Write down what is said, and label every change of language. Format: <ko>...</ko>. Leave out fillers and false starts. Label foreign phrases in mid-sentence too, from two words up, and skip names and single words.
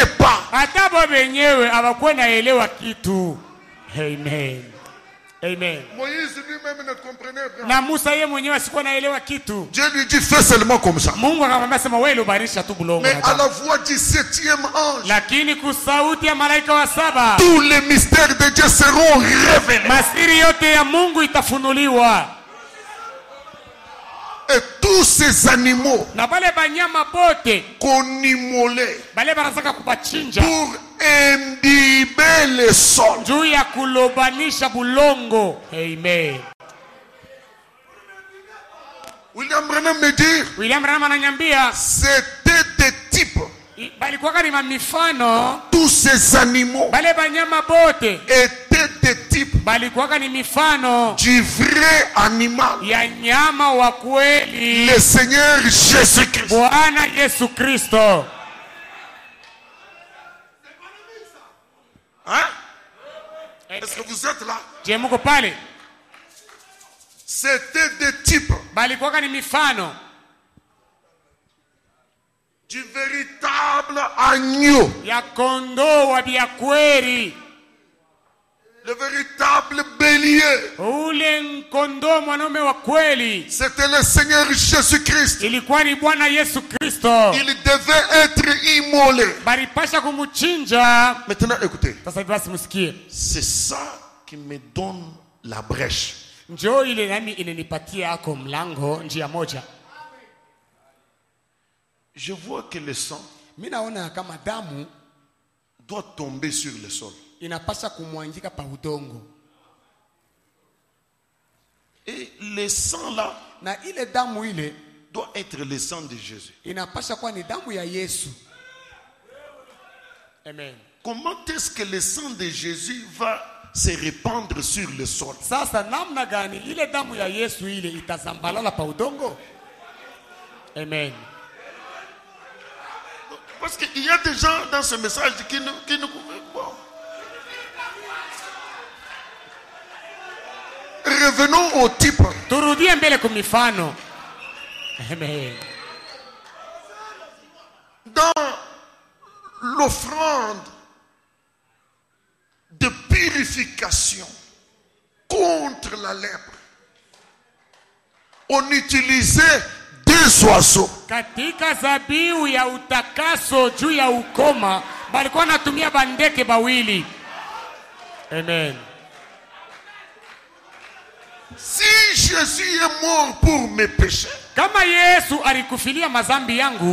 <sw>Hata bo benyewe hawakuwa naelewa kitu. Amen. Amen.</sw> <fr>Moïse lui-même ne comprenait rien.</fr> <sw>Na Musa yeye mwenyewe asikuwa naelewa kitu.</sw> <fr>Dieu lui dit fais seulement comme ça.</fr> <sw>Mungu akamwambia sema wewe ubarisha tu bulongo.</sw> <fr>Mais à la voix du 7e ange,</fr> <sw>lakini kusauti ya malaika wa 7,</sw> <fr>tous les mystères de Dieu seront révélés.</fr> <sw>Masiri yote ya Mungu itafunuliwa.</sw> <fr>Et tous ces animaux</fr> <sw>Na bale banyama bote</sw> <fr>qu'on immolait</fr> <sw>bale barazaka kubachinja</sw> <fr>pour imbiber le sol.</fr> <sw>juu ya kulobanisha bulongo. Amen.</sw> <fr>William Branham me dit,</fr> <sw>William Branham ananyambia</sw> <fr>c'était des types.</fr> <sw>balikuwa ni mifano.</sw> <fr>Tous ces animaux</fr> <sw>Bale banyama bote</sw> <fr>étaient des types</fr> <sw>balikuwa ni mifano</sw> <fr>du vrai animal,</fr> <sw>ya nyama wa kweli,</sw> <fr>le Seigneur Jésus-Christ.</fr> <sw>Bwana Yesu Kristo.</sw> <fr>Hein? Est-ce que vous êtes là?</fr> <sw>Je muko pale?</sw> <fr>C'était des types</fr> <sw>Balikuwa ni mifano</sw> <fr>du véritable agneau,</fr> <sw>ya kondoo wa biakweli,</sw> <fr>le véritable bélier.</fr> <sw>ule kondoo mwanaume wa kweli.</sw> <fr>C'était le Seigneur Jésus-Christ.</fr> <sw>Ilikuwa ni Bwana Yesu Kristo.</sw> <fr>Il devait être immolé.</fr> <sw>Balipasha kumuchinja.</sw> <fr>Maintenant, écoutez.</fr> <sw>Sasa basi msikie.</sw> <fr>C'est ça qui me donne la brèche.</fr> <sw>Njoo ile nami inanipatia ako mlango njia moja.</sw> <fr>Je vois que le sang</fr> <sw>Mimi naona kama damu</sw> <fr>doit tomber sur le sol.</fr> <sw>inapasha kumwangika pa udongo.</sw> <fr>Et le sang là</fr> <sw>Na ile damu ile</sw> <fr>doit être le sang de Jésus.</fr> <sw>inapasha kuwa ni damu ya Yesu. Amen.</sw> <fr>Comment est-ce que le sang de Jésus va se répandre sur le sol?</fr> <sw>Sasa namna gani ile damu ya Yesu ile itazambalala pa udongo? Amen.</sw> <fr>Parce qu'il y a des gens dans ce message qui ne bon. Revenons au type.</fr> <sw>Turudie mbele kumifano. Amen.</sw> <fr>Dans l'offrande de purification contre la lèpre, on utilisait deux oiseaux.</fr> <sw>Katika zabiu ya utakaso juu ya ukoma balikuwa natumia bandeke bawili. Amen.</sw> <fr>Si Jésus est mort pour mes péchés,</fr> <sw>Kama Yesu alikufilia mazambi yangu,</sw>